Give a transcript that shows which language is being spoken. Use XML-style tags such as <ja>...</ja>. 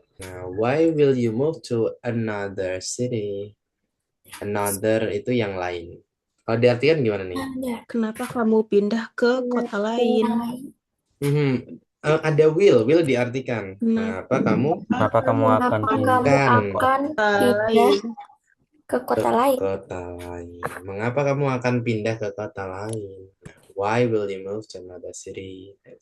<en>Nah, why will you move to another city?</en> <id>Another itu yang lain. Kalau diartikan gimana nih? Ada. kenapa kamu pindah ke kota lain? Ada will diartikan. Kenapa kamu Kenapa kamu akan Kenapa pindah kamu Bukan. akan Kota pindah lain. ke ke kota lain? kota lain? Mengapa kamu akan pindah ke kota lain?</id> <en>Why will you move to another city?</en>